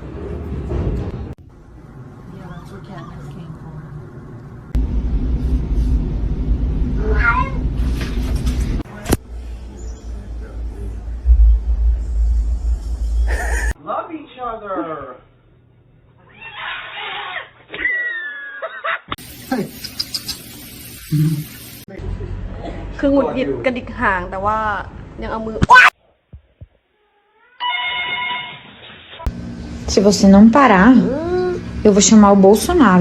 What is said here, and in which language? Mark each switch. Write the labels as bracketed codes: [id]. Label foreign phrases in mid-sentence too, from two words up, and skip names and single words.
[en] Yeah, that's where Katniss came from. Love each other. Hey. [th] คือหงุดหงิดกระดิกหางแต่ว่ายังเอามือ [pt] Se você não parar, eu vou chamar o Bolsonaro.